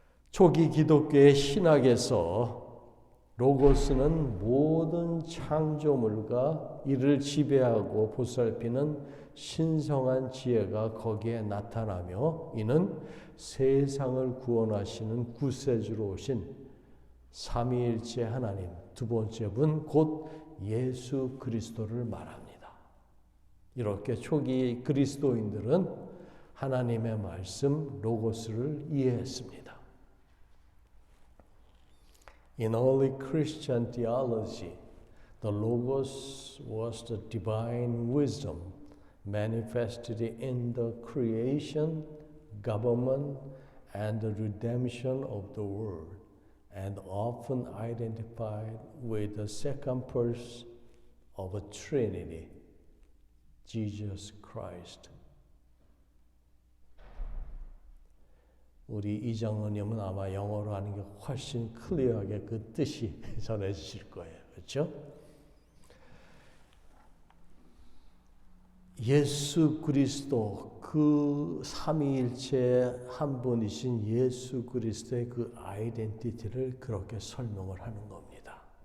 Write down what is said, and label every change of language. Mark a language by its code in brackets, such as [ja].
[ko] 초기 기독교의 신학에서 로고스는 모든 창조물과 이를 지배하고 보살피는 신성한 지혜가 거기에 나타나며 이는 세상을 구원하시는 구세주로 오신 삼위일체 하나님, 두 번째 분 곧 예수 그리스도를 말합니다. 이렇게 초기 그리스도인들은 하나님의 말씀 로고스를 이해했습니다. [en] In early Christian theology, the Logos was the divine wisdom manifested in the creation, government, and the redemption of the world, and often identified with the second person of a Trinity, Jesus Christ. [ko] 우리 이정은님은 아마 영어로 하는 게 훨씬 클리어하게 그 뜻이 전해지실 거예요. 그렇죠? 예수 그리스도 그 삼위일체 한 분이신 예수 그리스도의 그 아이덴티티를 그렇게 설명을 하는 겁니다.